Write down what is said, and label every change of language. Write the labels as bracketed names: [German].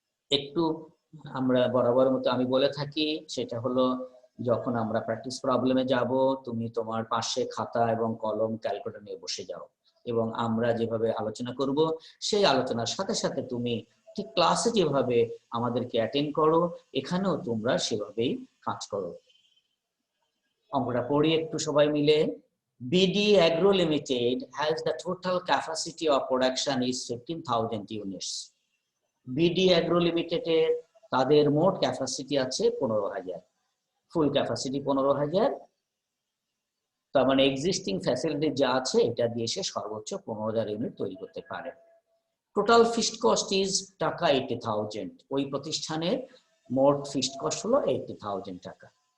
[Bangla] একটু আমরা বরাবর মতো আমি বলে থাকি, সেটা হলো যখন আমরা প্র্যাকটিস প্রবলেমে যাব তুমি তোমার পাশে খাতা এবং কলম ক্যালকুলেটর নিয়ে বসে যাও এবং আমরা যেভাবে আলোচনা করব সেই আলোচনার সাথে সাথে তুমি ঠিক ক্লাসে যেভাবে আমাদেরকে অ্যাটেন্ড করো এখানেও তোমরা সেভাবেই কাজ করো। অঙ্কটা পড়ি একটু সবাই মিলে। [English] BD Agro Limited has the total capacity of production is 15,000 units. [Bangla] BD agro লিমিটেডের তাদের মোট ক্যাপাসিটি আছে 15,000, ফুল ক্যাপাসিটি 15,000। তার মানে এক্সিস্টিং ফ্যাসিলিটি যা আছে এটা দিয়ে সে সর্বোচ্চ 15,000 ইউনিট তৈরি করতে পারে। [English] Total fixed cost is টাকা 80,000। [Bangla] ওই প্রতিষ্ঠানের মোট ফিক্সড কস্ট হলো 80,000 টাকা।